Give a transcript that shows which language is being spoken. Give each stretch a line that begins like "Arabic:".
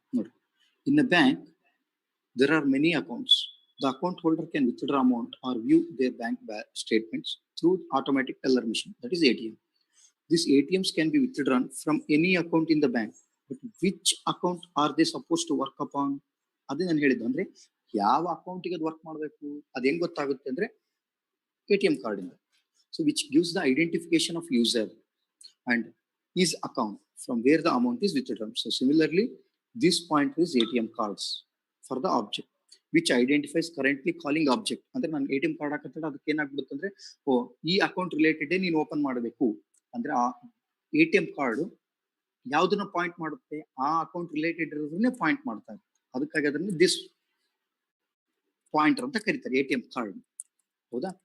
English: Note, in a bank, there are many accounts. The account holder can withdraw amount or view their bank statements through automatic teller machine, that is ATM. These ATMs can be withdrawn from any account in the bank. But which account are they supposed to work upon?
Kannada: ಅದೇ ನಾನು ಹೇಳಿದ್ದು. ಅಂದ್ರೆ ಯಾವ ಅಕೌಂಟಿಗೆ ಅದು work ಮಾಡಬೇಕು ಅದು ಹೆಂಗ್ ಗೊತ್ತಾಗುತ್ತೆ ಅಂದ್ರೆ ATM ಕಾರ್ಡ್ ಇಂದ.
English: So which gives the identification of user and his account from where the amount is withdrawn. So similarly, this pointer is ATM cards for the object which identifies currently calling object.
Kannada: ಅಂದ್ರೆ ನಾನು ATM card ಹಾಕತ್ತಲ್ಲ ಅದಕ್ಕೆ ಏನಾಗ್ಬಿಡುತ್ತೆ ಅಂದ್ರೆ ಈ account related ನೀನು open ಮಾಡಬೇಕು ಅಂದ್ರೆ ಆ ATM card ಯಾವ್ದನ್ನ ಪಾಯಿಂಟ್ ಮಾಡುತ್ತೆ? ಆ ಅಕೌಂಟ್ ರಿಲೇಟೆಡ್ ಇರೋದನ್ನೇ ಪಾಯಿಂಟ್ ಮಾಡ್ತಾರೆ. ಅದಕ್ಕಾಗಿ ಅದನ್ನ ದಿಸ್ ಪಾಯಿಂಟರ್ ಅಂತ ಕರೀತಾರೆ ATM ಕಾರ್ಡ್. ಹೌದಾ?